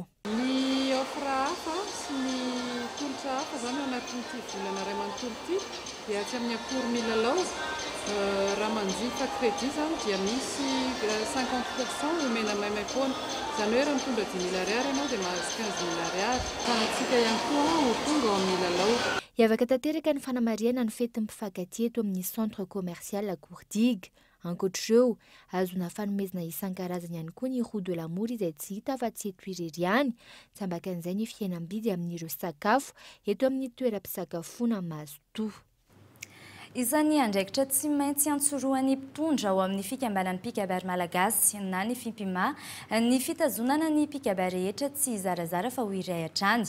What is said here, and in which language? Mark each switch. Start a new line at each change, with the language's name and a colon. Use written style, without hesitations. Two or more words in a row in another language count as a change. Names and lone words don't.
Malagasy: Ny offre hafa sy ny tolotra hafa zany ao anatin'ity volana iray manontolo ity dia aty amin'ny akory milalao raha manjifa crédit zany dia misy 50% omena maimaimpoana zany hoe raha mitondra 10 000 ariary ianao dia mahazo 15 000 ariary tanantsika ihany koa ho tonga ao amin'ny lalao. Hiavaka tanteraka ny fanamariana ny fety mpifankaty eto amin'ny
French: centre commercial
Malagasy: Akordig. Ankoatr'ireo azona fanomezana isan-karazany ihany koa ny
French: roue de l'amour
Malagasy: izay tsy hita fa tsy eto irery ihany. Sambakan'izay ny fihenam-bidy amin'ireo sakafo eto amin'ny toeram-pisakafoana Mazotoa. Isan'ny andraikitra tsy maintsy antsoroan'ny mpitondra ao amin'ny fikambanan'ny mpikabary malagasy na ny fimpima ny fitazonana ny mpikabary rehetra tsy zarazara fa ho iray hatrany.